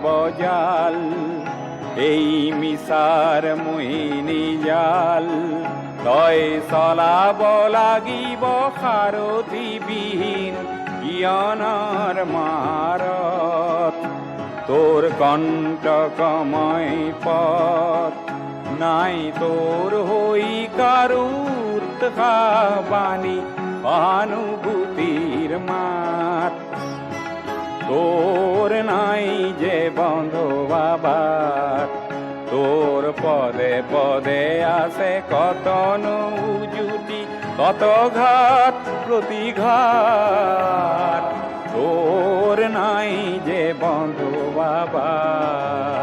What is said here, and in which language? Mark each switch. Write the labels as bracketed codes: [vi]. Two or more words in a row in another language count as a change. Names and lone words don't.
[as] জাল, এই মিছাৰ মোহিনী জাল, তই চলাব লাগিব সাৰথিবিহীন জ্ঞানৰ মাৰত, তোৰ কণ্টকময় পথ নাই, তোৰ হৈ কাৰো উৎসাহবাণী সহানুভূতিৰ মাত, [bn] তোর নাই যে বন্ধু আবার, তোর পদে পদে আসে কত জুটি, কত ঘাত প্রতিঘাত, তোর নাই যে বন্ধু আবার।